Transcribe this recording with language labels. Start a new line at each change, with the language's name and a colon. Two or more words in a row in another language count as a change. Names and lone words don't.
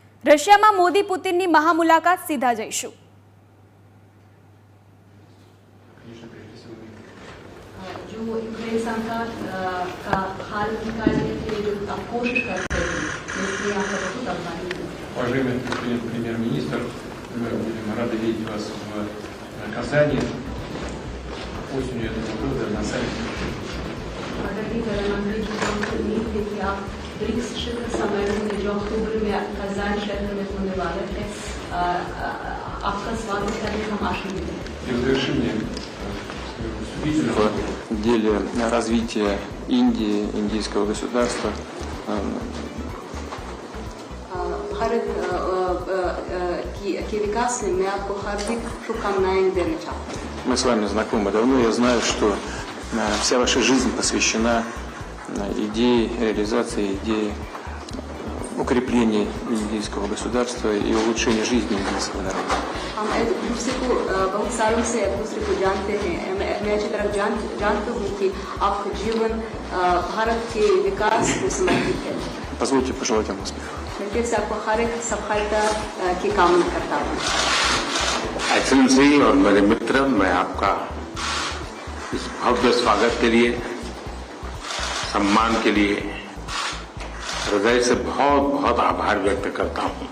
Gujarati: રશિયામાં મોદી પુતિનની મહામુલાકાત સીધા જઈશું।
Hindi: जो यूक्रेन सरकार का हाल निकालने के लिए जो आप कोशिश करते हैं, इसलिए आपका बहुत आभारी हूँ।
Russian: Уважаемый господин премьер-министр, мы будем рады видеть вас в Казани осенью этого года на саммите।
Hindi: आदरणीय प्रधानमंत्री जी, हमसे उम्मीद है कि आप ब्रिक्स शिखर सम्मेलन में जो अक्टूबर में कजान शहर में होने वाला है, आपका स्वागत करने हम आशान्वित हैं।
Russian: И в завершение В деле развития Индии, индийского государства
Hindi: भारत के विकास में मैं आपको हार्दिक शुभकामनाएं देना चाहता हूँ।
Russian: мы с вами знакомы давно, я знаю, что вся ваша жизнь посвящена идее реализации, идее укрепления индийского государства и улучшения жизни индийского народа.
Hindi: हम एक दूसरे को बहुत सालों से एक दूसरे को जानते हैं। मैं अच्छी तरह जानता हूँ कि आपका जीवन भारत के विकास को समर्पित है।
Russian: Позвольте пожелать вам успехов.
Hindi: मैं फिर से आपको हर एक सफलता की कामना करता हूँ। एक्सेलेंसी और मेरे मित्र, मैं आपका इस भव्य स्वागत के लिए, सम्मान के लिए हृदय से बहुत बहुत आभार व्यक्त करता हूँ।